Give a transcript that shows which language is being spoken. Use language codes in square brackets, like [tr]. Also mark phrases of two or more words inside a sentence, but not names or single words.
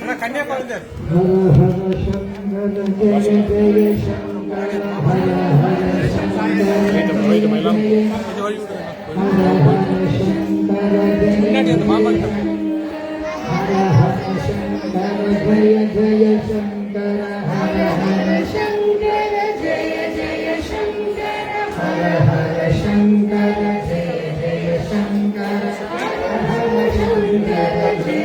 [ta] கன்னியாகுமரி [sa] हर हर शंकर जय जय शंकर हर हर [ta] கொஞ்சம் வழி விடுங்க முன்னாடி அந்த மாமா கிட்ட [sa] जय जय शंकर हर हर शंकर जय जय शंकर हर हर शंकर जय जय शंकर हर हर शंकर जय